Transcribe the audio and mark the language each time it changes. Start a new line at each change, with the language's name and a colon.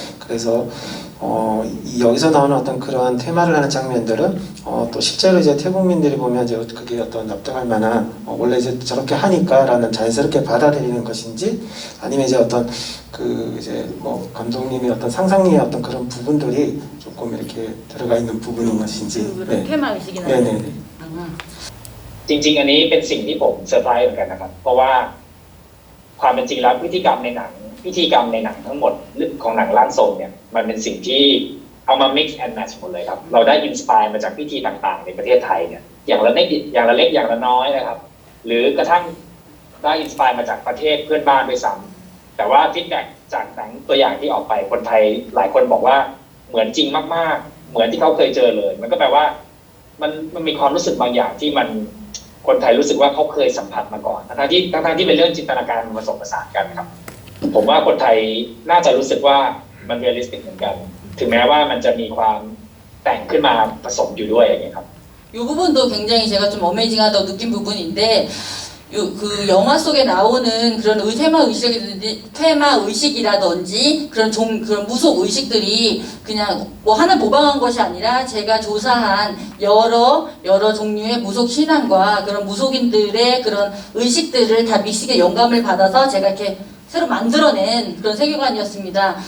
Korean: 그래서 여기서 나오는 어떤 그러한 테마를 하는 장면들은 또 실제로 이제 태국민들이 보면 이제 그게 어떤 납득할 만한 원래 이제 저렇게 하니까라는 자연스럽게 받아들이는 것인지 아니면 이제 어떤 그 이제 뭐 감독님의 어떤 상상력의 어떤 그런 부분들이 조금 이렇게 들어가 있는 부분인 것인지. 그 테마 의식이나 네네.
Thai: จริงๆอันนี้เป็นสิ่งที่ผมเซอร์ไพรส์เหมือนกันนะครับเพราะว่าความเป็นจริงแล้วพิธีกรรมในหนังทั้งหมดของหนังร่างทรงเนี่ยมันเป็นสิ่งที่เอามา
English: mix and match
Thai: หมดเลยครับเราได้อินสปายมาจากพิธีต่างๆในประเทศไทยเนี่ยอย่างละเล็กอย่างละน้อยนะครับหรือกระทั่ง ได้อินสปายมาจากประเทศเพื่อนบ้านด้วยซ้ำแต่ว่าฟีดแบ็กจากหนังตัวอย่างที่ออกไปคนไทยหลายคนบอกว่าเหมือนจริงมากๆเหมือนที่เขาเคยเจอเลยมันก็แปลว่ามันมีความรู้สึกบางอย่างที่มันคนไทยรู้สึกว่าเขาเคยสัมผัสมาก่อนทั้งที่เป็นเรื่องจินตนาการผสมผสานกันครับผมว่าคนไทยน่าจะรู้สึกว่ามันเรียลลิสติกเหมือนกันถึงแม้ว่ามันจะมีความแต่งขึ้นมาผสมอยู่ด้วยอย่างเงี้ยครับ
Korean: 이 부분도 굉장히 제가 좀 어메이징하다고 느낀 부분인데 그 영화 속에 나오는 그런 테마 의식이라든지 그런 무속 의식들이 그냥 뭐 하나 모방한 것이 아니라 제가 조사한 여러 종류의 무속 신앙과 그런 무속인들의 그런 의식들을 다 믹스게 영감을 받아서 제가 이렇게 새로 만들어낸 그런 세계관이었습니다.